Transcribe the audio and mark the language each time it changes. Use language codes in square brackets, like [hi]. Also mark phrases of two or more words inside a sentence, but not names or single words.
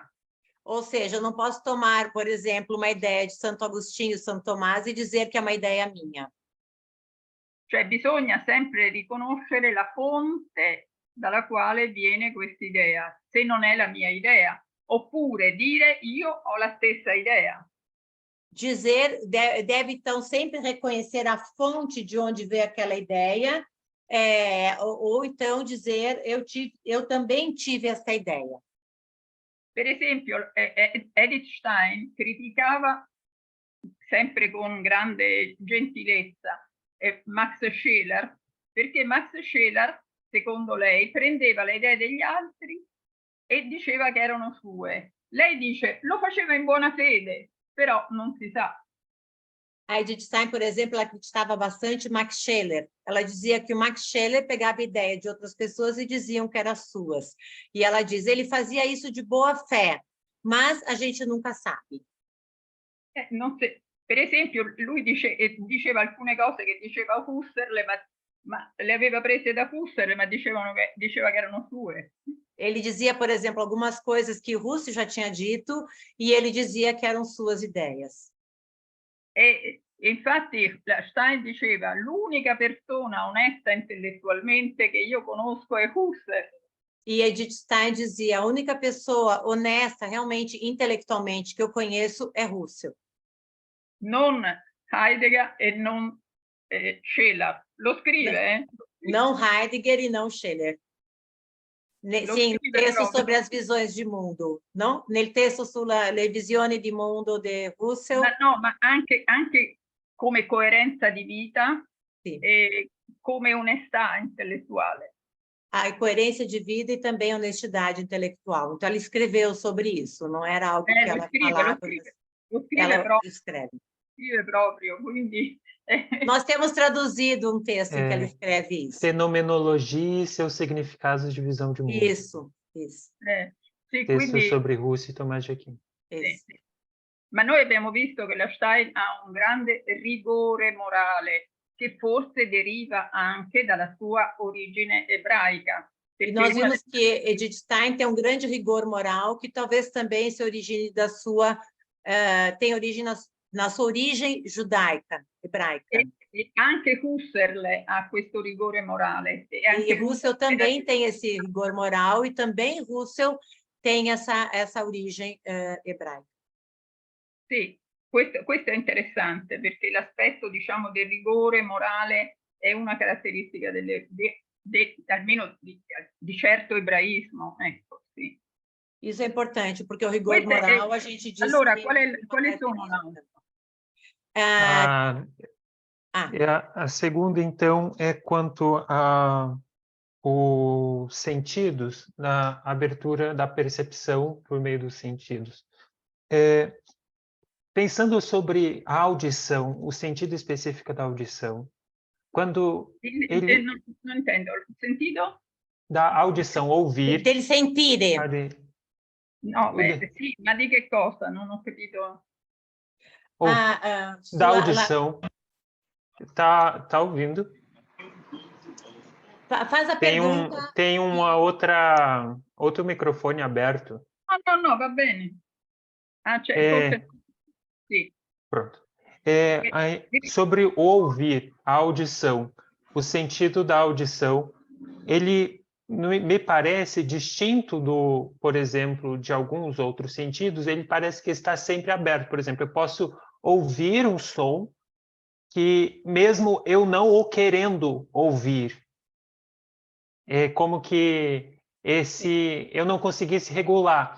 [pt] Ou seja, eu não posso tomar, por exemplo, uma ideia de Santo Agostinho e Santo Tomás e dizer que é uma ideia minha. [it] Cioè, bisogna sempre riconoscere la fonte dalla quale viene questa idea, se non è la mia idea. Oppure dire io ho la stessa idea. [pt] Dizer, deve então sempre reconhecer a fonte de onde veio aquela ideia, ou então dizer, eu também tive essa ideia. [it] Per esempio, Edith Stein criticava sempre con grande gentilezza Max Scheler, perché Max Scheler, secondo lei, prendeva le idee degli altri e diceva che erano sue. Lei dice, lo faceva in buona fede, però non si sa. [pt] A Edith Stein, por exemplo, ela acreditava bastante Max Scheler. Ela dizia que o Max Scheler pegava ideia de outras pessoas e diziam que eram suas. E ela diz, ele fazia isso de boa fé, mas a gente nunca sabe. [it] Non se, per esempio, lui diceva alcune cose che diceva Husserl, ma le aveva prese da Husserl, ma diceva che erano sue. [pt] Ele dizia, por exemplo, algumas coisas que Husserl já tinha dito e ele dizia que eram suas ideias. [it] E infatti Stein diceva, l'unica persona onesta intellettualmente che io conosco è Husserl. [pt] E Edith Stein dizia, a única pessoa honesta, realmente, intelectualmente, que eu conheço é Husserl. [it] Non Heidegger e non Scheler. Lo scrive, [pt] Não Heidegger e não Scheler. Sim, no texto sobre as visões de mundo, não? [it] Nel texto sulle visioni di mondo di Husserl. Ma anche come coerenza di vita, sì, e come onestà intellettuale. [pt] A coerência de vida e também honestidade intelectual. Então, ela escreveu sobre isso, não era algo que ela falava. Ela escreve. [it] Scrive proprio, quindi... [pt] Nós temos traduzido um texto em que ela escreve isso. Fenomenologia e seus significados de visão de mundo. Isso. [it] Sì, texto quindi, [pt] sobre Russo e Tomás de Aquino. [it] Sì. Ma noi abbiamo visto che la Stein ha un grande rigore morale, che forse deriva anche dalla sua origine ebraica. [pt] E nós vimos que Edith Stein tem um grande rigor moral, que talvez também se origine da sua... tem origem na sua origem judaica, hebraica. [it] E anche Husserl ha questo rigore morale. [pt] E Husserl também tem esse rigor moral, e também Husserl tem essa origem ebraica. [it] Sì, questo è interessante, perché l'aspetto, diciamo, del rigore morale è una caratteristica almeno di certo ebraismo, ecco, sì. [pt] Isso é importante, porque o rigor moral, a gente diz... [it] Allora, quali sono? [pt] A segunda, então, é quanto a os sentidos na abertura da percepção por meio dos sentidos. Pensando sobre a audição, o sentido específico da audição, quando ele... [it] Non intendo, il sentito? [pt] Da audição, ouvir... [it] Del sentire. No, sì, ma di che cosa? Non ho capito. [pt] Da audição. Tá ouvindo? Faz a pergunta. Tem outro microfone aberto. [it] No, va bene. Sì. [pt] Pronto. Sobre o ouvir, a audição, o sentido da audição, ele me parece distinto do, por exemplo, de alguns outros sentidos, ele parece que está sempre aberto. Por exemplo, eu posso ouvir um som que, mesmo eu não o querendo ouvir, é como que eu não conseguisse regular.